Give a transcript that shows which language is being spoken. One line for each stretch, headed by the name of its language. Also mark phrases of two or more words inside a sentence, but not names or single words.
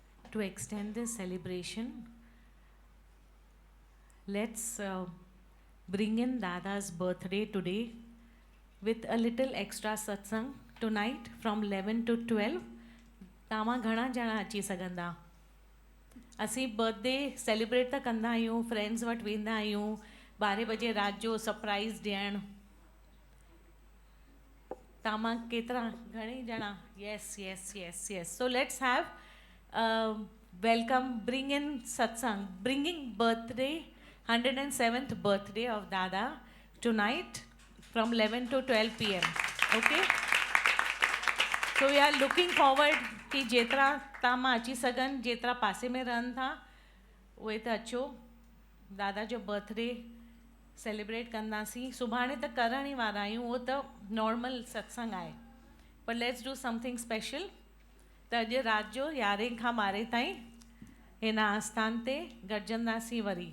English: to extend this celebration, let's bring in Dada's birthday today with a little extra satsang tonight from 11 to 12.
Sindhi: तव्हां घणा ॼणा अची सघंदा? असीं
English: birthday celebrate
Sindhi: त कंदा आहियूं, फ्रेंड्स वटि वेंदा आहियूं, 12 बजे राति जो सरप्राइज़ ॾियणु. तव्हां केतिरा घणे ॼणा?
English: Yes, yes, yes, yes. So let's have welcome, bring in satsang, bringing birthday, 107th birthday of Dada tonight from 11 to 12 p.m. Okay? So we are looking forward
Sindhi: कि जेतिरा तव्हां अची सघनि, जेतिरा पासे में रहनि था उहे त अचो. दादा जो
English: birthday celebrate
Sindhi: कंदासीं. सुभाणे त करण ई वारा आहियूं, उहो त नॉर्मल सत्संग आहे, पर
English: let's do something special.
Sindhi: त अॼु राति जो 11 खां 12 ताईं हिन आस्थान ते गॾजंदासीं वरी.